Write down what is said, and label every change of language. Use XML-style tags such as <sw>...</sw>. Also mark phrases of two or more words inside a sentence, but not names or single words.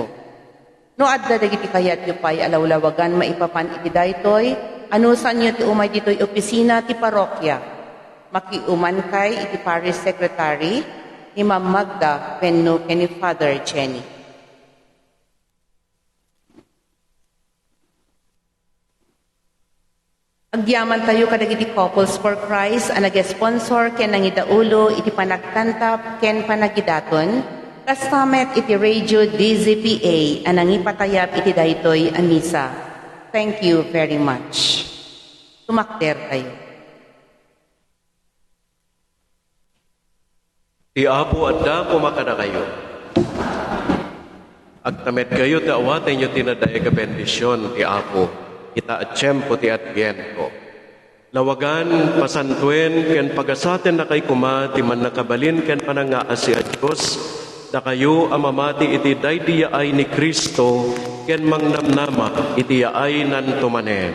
<ilo>No adda dagiti kayat yu pay alawlawagan maipapan iti daytoy, anusan yu ti umay ditoy opisina ti parokya. Makiuman kay iti</ilo> <en>parish secretary</en> <ilo>ni Ma'am Magda wenno ken ni Father Jenny. Agyaman tayo kadagiti Couples for Christ ang nag-sponsor ken nangidaulo iti panagtantap ken panagidaton kastamet iti Radio DZPA ang nangipatayap iti daytoy a misa.</ilo> <en>Thank you very much.</en> <ilo>Tumakder tayo. Ti Apo adda pumakada kayo. Agtamet kayo ti awaten nyo tinadae ka bendisyon ti Apo. Ita at tiyempo ti Adviento. Lawagan, pasantuen, ken pagasaten na kay kuma, ti man nakabalin, ken panangaasi at Diyos, na kayo amamati iti daydiyaay ni Kristo, ken mangnamnama iti yaay nan tumanen.</ilo>